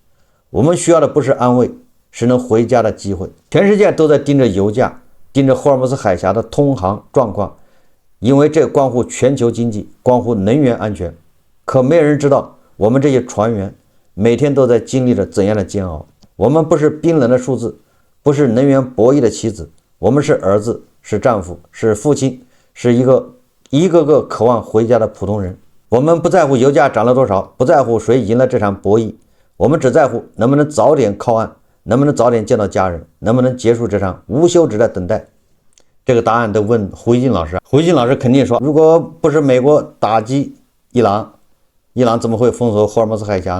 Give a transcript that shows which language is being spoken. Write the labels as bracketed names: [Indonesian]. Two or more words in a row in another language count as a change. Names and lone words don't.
[Chinese] 我們需要的不是安慰，是能回家的機會。全世界都在盯着油價，盯着霍爾木茲海峽的通航狀況，因為這關乎全球經濟，關乎能源安全。可沒人知道我們這些船員每天都在經歷着怎樣的煎熬。我們不是冰冷的數字，不是能源博弈的棋子，我們是兒子，是丈夫，是父親，是一个个渴望回家的普通人。我們不在乎油價漲了多少，不在乎誰贏了這場博弈，我們只在乎能不能早點靠岸，能不能早點見到家人，能不能結束這場無休止的等待。這個答案都問胡一進老師，胡一進老師肯定說，如果不是美國打擊伊朗，伊朗怎麼會封鎖霍爾木茲海峽？